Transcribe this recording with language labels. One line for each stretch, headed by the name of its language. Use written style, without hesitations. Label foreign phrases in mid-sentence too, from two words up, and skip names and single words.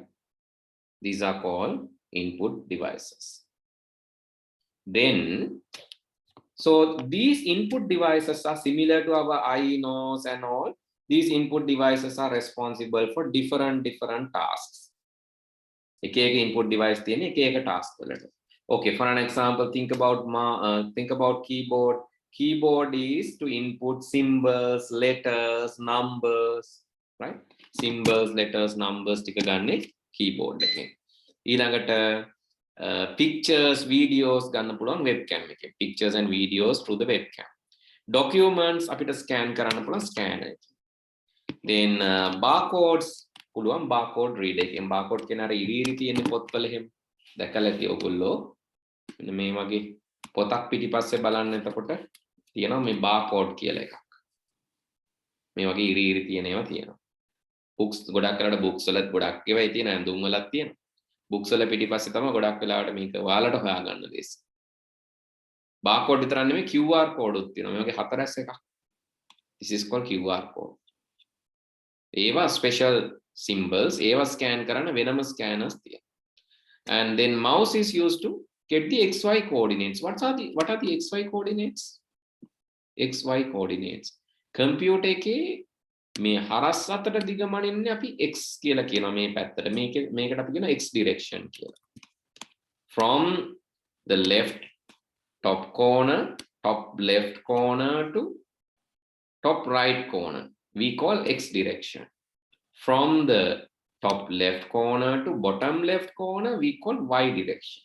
English: These are called input devices. Then, so these input devices are similar to our eye, nose and all. These input devices are responsible for different tasks.
Sinhala: Ek
English: input device
Sinhala: තියෙන එක task වලට.
English: Okay, for an example, think about keyboard. Keyboard is to input symbols, letters, numbers, right? Symbols, letters, numbers
Sinhala: ටික ගන්න keyboard එකෙන්. ඊළඟට
English: pictures, videos
Sinhala: ගන්න පුළුවන් webcam එකෙන්.
English: Pictures and videos through the webcam.
Sinhala: Documents අපිට scan කරන්න පුළුවන් scanner එකෙන්.
English: Then barcodes පුළුවන් barcode reader එකෙන්.
Sinhala: Barcode කියන අර ඉරිරි තියෙන පොත්වල එහෙම දැකලා ඇති ඔයගොල්ලෝ. මෙන්න මේ වගේ පොතක් පිටිපස්සේ බලන්න එතකොට තියෙනවා මේ barcode කියලා එකක්. මේ වගේ ඉරිරි තියෙන ඒවා තියෙනවා. books ගොඩක් වෙලාවට books වලත් ගොඩක් ඒවා තියෙනවා ඇඳුම් වලත් තියෙනවා. books වල පිටිපස්සේ තමයි ගොඩක් වෙලාවට මේක ඔයාලට හොයාගන්න දෙස්. barcode විතරක් නෙමෙයි
English: QR code
Sinhala: උත් තියෙනවා. මේ වගේ හතරස් එකක්.
English: This is called QR code.
Sinhala: ඒවා special symbols ඒවා scan කරන්න වෙනම scanners තියෙනවා.
English: And then mouse is used to get the XY coordinates. What are the XY coordinates? XY coordinates.
Sinhala: Computer එකේ මේ හරස් අතට දිගමනින්නේ අපි x කියලා කියනවා මේ පැත්තට. මේකට අපි කියනවා
English: x direction
Sinhala: කියලා.
English: From the left top left corner to top right corner, we call x direction. From the top left corner to bottom left corner, we call y direction.